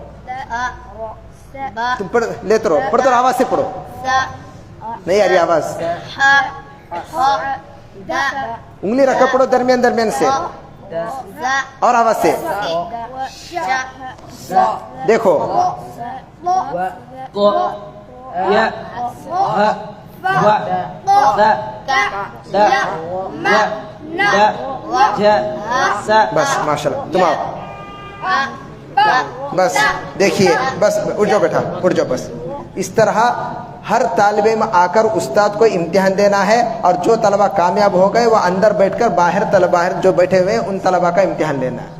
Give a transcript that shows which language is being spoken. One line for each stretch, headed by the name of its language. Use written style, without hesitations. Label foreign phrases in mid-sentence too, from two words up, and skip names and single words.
Urdu: تم پڑھ لیتے رہو, پڑھتے رہو آواز سے پڑھو. نہیں آ رہی آواز, انگلی رکھ کر پڑھو درمیان درمیان سے, اور آواز سے دیکھو.
Arabic: ق یا ه و ذ د ي د ج س.
Urdu: بس ماشاء اللہ, تم آؤ. بس دیکھیے, بس اٹھ جاؤ بیٹا, اٹھ جاؤ. بس اس طرح ہر طالب علم آ کر استاد کو امتحان دینا ہے, اور جو طلبہ کامیاب ہو گئے وہ اندر بیٹھ کر باہر جو بیٹھے ہوئے ہیں ان طلبہ کا امتحان لینا ہے.